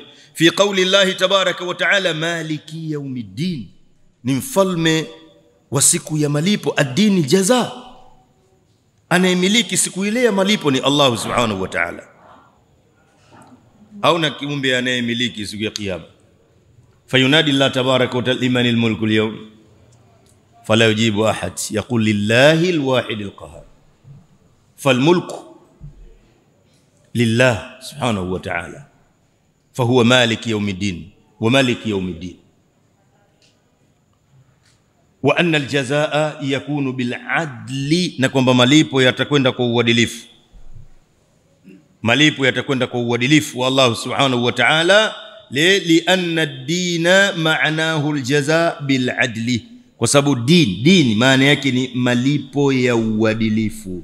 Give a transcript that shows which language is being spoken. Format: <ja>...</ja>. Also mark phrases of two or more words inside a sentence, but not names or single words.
<ar>في قول الله تبارك وتعالى مالك يوم الدين,</ar> <sw>ni mfalme wa siku ya malipo.</sw> <ar>الدين جزاء,</ar> <sw>anayemiliki siku ile ya malipo ni</sw> <ar>الله سبحانه وتعالى.</ar> <sw>Au na kiumbe anayemiliki siku ya kiyama.</sw> <ar>فينادي الله تبارك وتعالى لمن الملك اليوم فلا يجيب أحد يقول لله الواحد القهار. فالملك لله سبحانه وتعالى فهو مالك يوم الدين ومالك يوم الدين. وأن الجزاء يكون بالعدل,</ar> <sw>na kwamba malipo yatakwenda kwa uadilifu. Malipo yatakwenda kwa uadilifu wa</sw> <ar>الله سبحانه وتعالى لأن الدين معناه الجزاء بالعدل,</ar> <sw>kwa sababu din maana yake ni malipo ya uadilifu.</sw>